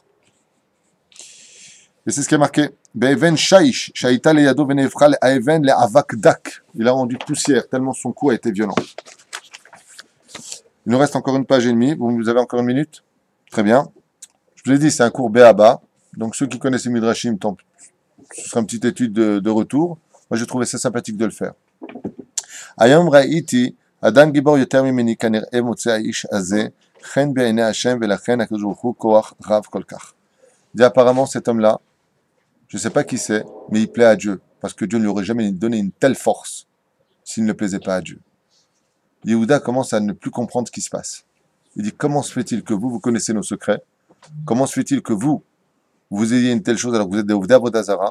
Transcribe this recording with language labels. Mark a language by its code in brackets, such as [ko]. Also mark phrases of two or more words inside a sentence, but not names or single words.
[fr] Et c'est ce qui est marqué. Il a rendu poussière, tellement son coup a été violent. Il nous reste encore une page et demie. Vous avez encore une minute? Très bien. Je vous l'ai dit, c'est un cours B.A.B.A. Donc ceux qui connaissent les Midrashim, ce sera une petite étude de retour. Moi, j'ai trouvé ça sympathique de le faire. [he] היום ראיתי אדם גיבור יותר ממני כנראה מוצא איש הזה חן בעיני השם ולכן הקדוש ברוך הוא כח רב כל כך. [fr] Dit apparemment, cet homme-là, je ne sais pas qui c'est, mais il plaît à Dieu, parce que Dieu ne lui aurait jamais donné une telle force s'il ne plaisait pas à Dieu. Yehuda commence à ne plus comprendre ce qui se passe. Il dit, comment se fait-il que vous connaissez nos secrets? Comment se fait-il que vous ayez une telle chose alors que vous êtes des [he] עובדי עבודה זרה?